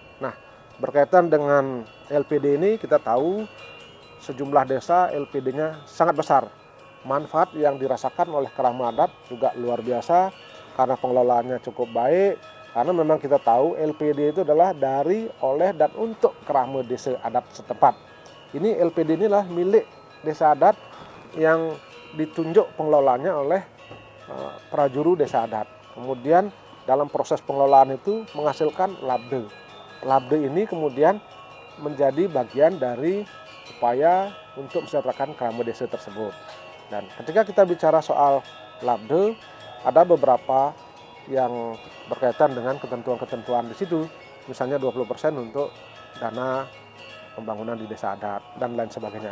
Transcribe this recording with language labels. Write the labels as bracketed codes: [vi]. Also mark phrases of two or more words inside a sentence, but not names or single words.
[id] Nah, berkaitan dengan LPD ini kita tahu sejumlah desa LPD-nya sangat besar. Manfaat yang dirasakan oleh kerama adat juga luar biasa karena pengelolaannya cukup baik. Karena memang kita tahu LPD itu adalah dari, oleh, dan untuk kerama desa adat setempat. Ini LPD inilah milik desa adat yang ditunjuk pengelolaannya oleh prajuru desa adat. Kemudian dalam proses pengelolaan itu menghasilkan labde. Labde ini kemudian menjadi bagian dari upaya untuk mensejahterakan kerama desa tersebut. Dan ketika kita bicara soal labde, ada beberapa yang berkaitan dengan ketentuan-ketentuan di situ, misalnya 20% untuk dana pembangunan di desa adat dan lain sebagainya.